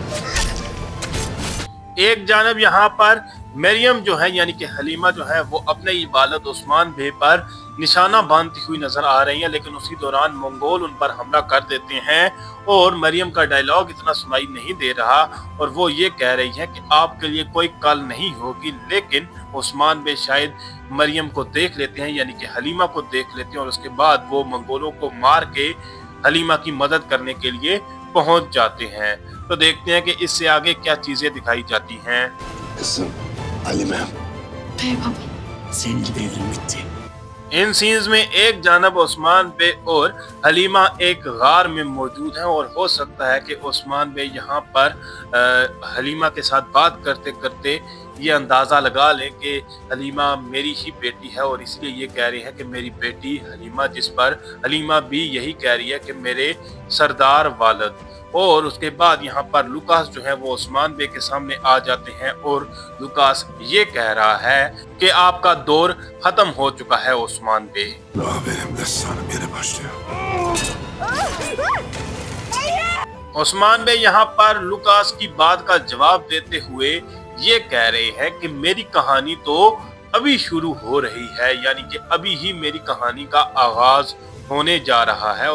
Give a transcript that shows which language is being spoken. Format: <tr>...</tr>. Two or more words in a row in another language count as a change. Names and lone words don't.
<hi>एक जानब यहाँ पर मरियम जो है यानी कि हलीमा जो है वो अपने ही वालिद उस्मान बे पर निशाना बांधती हुई नजर आ रही है, लेकिन उसी दौरान मंगोल उन पर हमला कर देते हैं और मरियम का डायलॉग इतना सुनाई नहीं दे रहा और वो ये कह रही है कि आपके लिए कोई कल नहीं होगी। लेकिन उस्मान बे शायद मरियम को देख लेते हैं यानी कि हलीमा को देख लेते हैं और उसके बाद वो मंगोलों को मार के हलीमा की मदद करने के लिए पहुंच जाते हैं। तो देखते हैं कि इससे आगे क्या चीजें दिखाई जाती हैं।</hi> <tr>Kızım, Halime. Bey baba. Senin devrin bitti.</tr> <hi>इन सीन्स में एक जानब उस्मान बे और हलीमा एक गार में मौजूद हैं और हो सकता है कि उस्मान बे यहाँ पर हलीमा के साथ बात करते करते ये अंदाज़ा लगा लें कि हलीमा मेरी ही बेटी है और इसलिए ये कह रही है कि मेरी बेटी हलीमा, जिस पर हलीमा भी यही कह रही है कि मेरे सरदार वालिद। और उसके बाद यहाँ पर लुकास जो है वो उस्मान बे के सामने आ जाते हैं और लुकास ये कह रहा है कि आपका दौर खत्म हो चुका है उस्मान बे।</hi> <tr>Daha benim destanım yeni başlıyor.</tr> <hi>उस्मान बे यहाँ पर लुकास की बात का जवाब देते हुए ये कह रहे हैं कि मेरी कहानी तो अभी शुरू हो रही है, यानी कि अभी ही मेरी कहानी का आगाज होने जा रहा है।</hi>